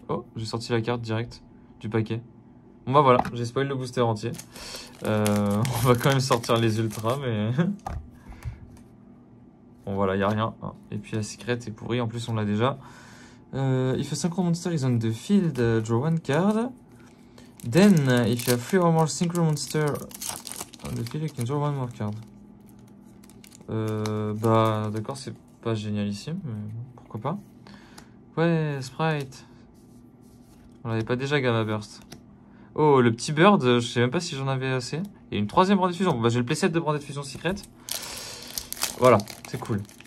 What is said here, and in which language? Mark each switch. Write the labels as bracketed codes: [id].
[fr] Oh, j'ai sorti la carte direct du paquet. Bon bah voilà, j'ai spoil le booster entier. On va quand même sortir les ultras, mais... Bon voilà, y a rien. Et puis la secret est pourrie, en plus on l'a déjà. [en] If a synchro monster is on the field, draw one card. Then, if you have 3 or more synchro monster on the field, you can draw one more card. [fr] Bah d'accord, c'est pas génialissime, mais pourquoi pas. Ouais, Sprite. On l'avait pas déjà Gamma Burst. Oh, le petit Bird, je sais même pas si j'en avais assez. Et une troisième Branded Fusion. Bon, bah, j'ai le playset de Branded Fusion Secret. Voilà, c'est cool.